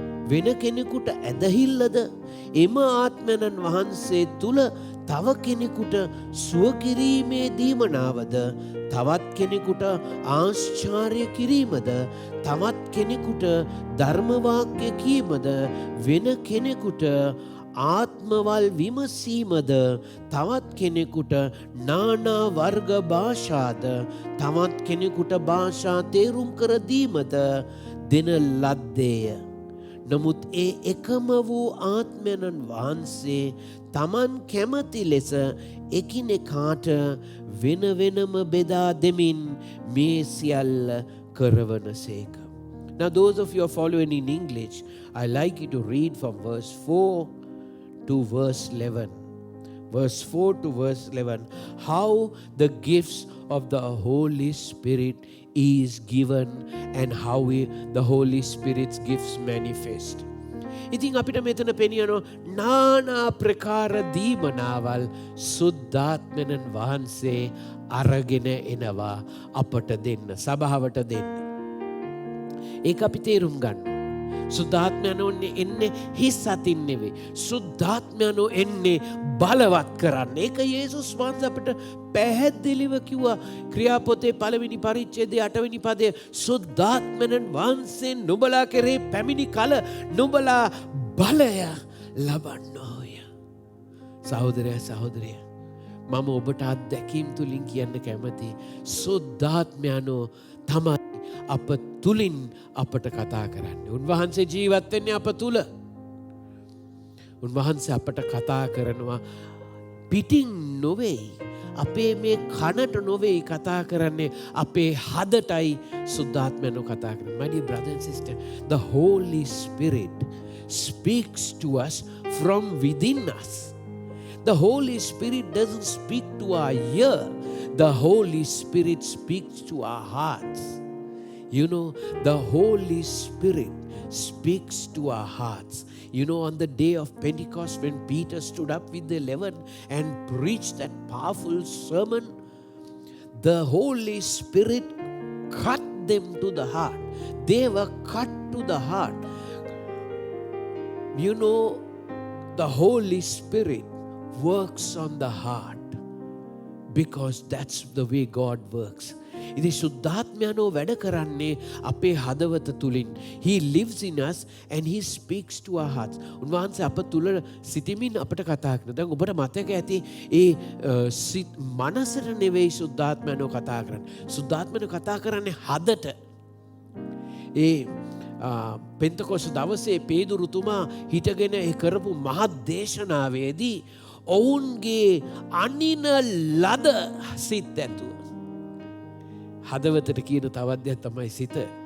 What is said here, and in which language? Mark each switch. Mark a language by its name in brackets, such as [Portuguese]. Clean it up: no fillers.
[Sinhala] වෙන කෙනෙකුට ඇදහිල්ලද එම ආත්මයන්න් වහන්සේ තුල තව කෙනෙකුට සුව කිරීමේ දීමනාවද තවත් කෙනෙකුට ආශ්චර්ය කිරීමද තවත් කෙනෙකුට ධර්ම වාක්‍ය කීමද වෙන කෙනෙකුට ආත්මවල් විමසීමද තවත් කෙනෙකුට නානා වර්ග භාෂාද තවත් කෙනෙකුට භාෂා තේරුම් කර දීමද දෙන ලද්දේය. නමුත් ඒ එකම වූ ආත්මයන්න් වහන්සේ තමන් කැමති ලෙස එකිනෙකාට වෙන වෙනම බෙදා දෙමින් මේ සියල්ල කරවනසේක. [English] Now those of you are following in English, I like you to read from verse 4 to verse 11. Verse 4 to verse 11. How the gifts of the Holy Spirit is given and how the Holy Spirit's gifts manifest. [Sinhala] ඉතින් අපිට මෙතන පෙනියනවා නානා ප්‍රකාර දීමනාවල් සුද්ධාත්මයන් වහන්සේ අරගෙන එනවා අපට දෙන්න සභාවට දෙන්න. ඒක අපි තේරුම් ගන්න. සුද්ධාත්මයන්ෝ එන්නේ හිස් අතින් නෙවෙයි. සුද්ධාත්මයන්ෝ එන්නේ බලවත් කරන්න. ඒක යේසුස් වහන්සේ අපිට පැහැදිලිව කිව්වා ක්‍රියාපොතේ 1 වෙනි පරිච්ඡේදයේ 8 වෙනි පදයේ සුද්ධාත්මයන් වහන්සේ නුඹලා කෙරේ පැමිණි කල නුඹලා බලය ලබන්නෝය. සහෝදරයා සහෝදරිය මම ඔබට අත්දැකීම් තුලින් කියන්න කැමති සුද්ධාත්මයන්ෝ තමයි අප තුලින් අපට කතා කරන්නේ. උන්වහන්සේ ජීවත් වෙන්නේ අප තුල. උන්වහන්සේ අපට කතා කරනවා පිටින් නොවේයි. අපේ මේ කනට නොවේයි කතා කරන්නේ අපේ හදටයි සුද්ධාත්මයන්ව කතා කරන්නේ. [English] My dear brother and sister, the Holy Spirit speaks to us from within us. The Holy Spirit doesn't speak to our ear. The Holy Spirit speaks to our hearts. You know, the Holy Spirit speaks to our hearts. You know, on the day of Pentecost, when Peter stood up with the 11 and preached that powerful sermon, the Holy Spirit cut them to the heart. They were cut to the heart. You know, the Holy Spirit works on the heart because that's the way God works. [Sinhala] ඉතින් සුද්ධාත්මයන්ෝ වැඩ කරන්නේ අපේ හදවත තුලින්. [English] He lives in us and he speaks to our hearts. [Sinhala] උන්වහන්සේ අප තුල සිටමින් අපට කතා කරනවා. දැන් ඔබට මතක ඇති ඒ මනසට නෙවෙයි සුද්ධාත්මයන්ෝ කතා කරන්නේ. සුද්ධාත්මයන්ෝ කතා කරන්නේ හදට. ඒ පෙන්තකොස් දවසේ පේදුරුතුමා හිටගෙන ඒ කරපු මහත් දේශනාවේදී ඔවුන්ගේ අනින ලද සිත් ඇතුව හදවතට කියන තවත් දෙයක් තමයි සිත.